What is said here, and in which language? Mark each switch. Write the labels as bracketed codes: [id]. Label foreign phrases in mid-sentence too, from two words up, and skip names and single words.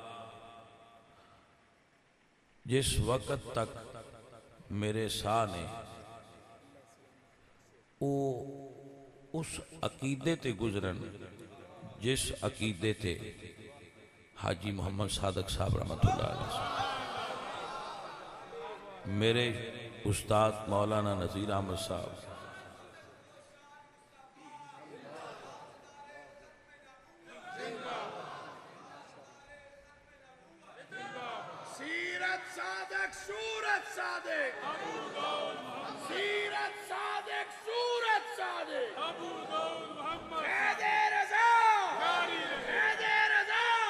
[pa] جس ویلے تک میرے ساہ نے اوہ اس عقیدے تے گزرن جس عقیدے تے حاجی محمد صادق صاحب [ar] رحمة الله عليه, [pa] میرے استاد مولانا نذیر احمد صاحب, سیرت صادق صورت صادق، سیرت صادق صورت صادق، حیدے رضا، حیدے رضا.